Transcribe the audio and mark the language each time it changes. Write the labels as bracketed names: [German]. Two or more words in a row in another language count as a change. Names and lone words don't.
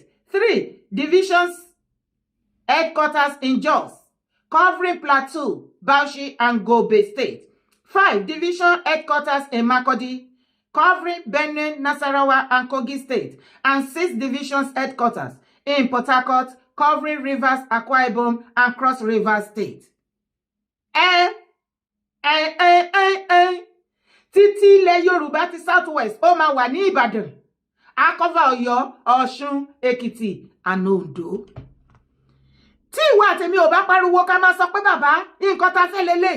[English] 3 divisions headquarters in Jos, covering Plateau, Bauchi, and Gombe State. 5 division headquarters in Makurdi, covering Benue, Nasarawa, and Kogi State. And 6 divisions headquarters in Port Harcourt, covering Rivers, Akwa Ibom, and Cross River State. [Yoruba] Títí ilẹ̀ Yorùbá ti Southwest ó máa wà ní Ìbàdàn. A cover Ọ̀yọ́, Ọ̀ṣun, Èkìtì, and Oǹdó. Tí ìwà àtèmi ò bá pariwo ká máa sọ pé bàbá nǹkan tá fẹ́ lélẹ̀.